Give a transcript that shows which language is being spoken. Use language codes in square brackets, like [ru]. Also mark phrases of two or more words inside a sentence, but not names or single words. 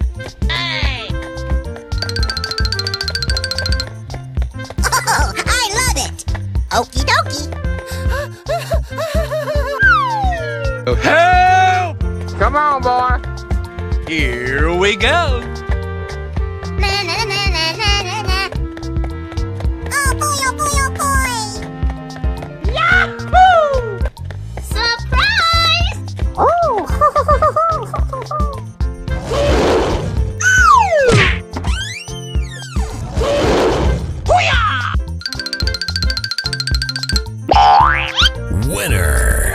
[en] Oh, I love it. Okie dokie. Help! Come on, boy. Here we go. Na na na na na na na. Oh boy, oh boy, oh boy. Yahoo! Surprise! Oh! Winner.